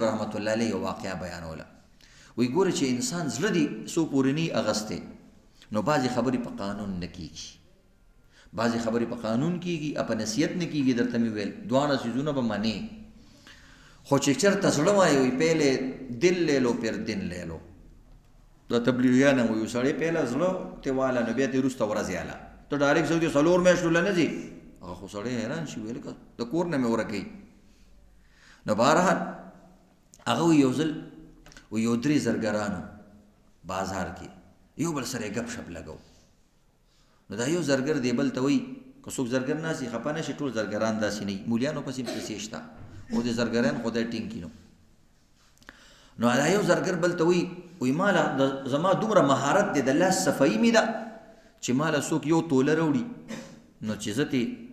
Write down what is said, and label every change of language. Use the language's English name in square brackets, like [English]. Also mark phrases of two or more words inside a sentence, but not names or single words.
[Pashto] رحمت الله علیه یو واقعه بیانوله وی ګوره چې انسان زړه دي څو پورې نه اغستی نو بعضې خبرې په قانون نه کېږي بعضې خبرې په قانون کېږي په نصیحت نه کېږي درته مې ویل دواړه څیزونه به منې خو چې چېرته زړه وایي وي [Urdu] پهلې دل لے لو پھر دن لے لو [Pashto] دا تبلیغیان هم وایي سړی پهله زړه تې واله نو بیا تې وروسته ورځې اله ته ډایرکټ څوک څلور میاشتو له نه ځي هغه خو سړی حیران شي ویل که د کور نه مې ورکوي نو بهرحال هغه وایي یو ځل و یو درې زرګرانو بازار کې یو بل سره یې ګپ شپ لګو نو دا یو زرګر دی بل ته وایي که څوک زرګر ناسي خفه نه شي ټول زرګران داسې نه وي مولیانو پسې هم پیسې شته او د زرګران خدای ټینګ کړي نو دا یو زرګر بل ته وایي ماله زما دومره مهارت دی د لاس صفایي مې ده چې ماله څوک یو توله راوړي نو چې زه ترې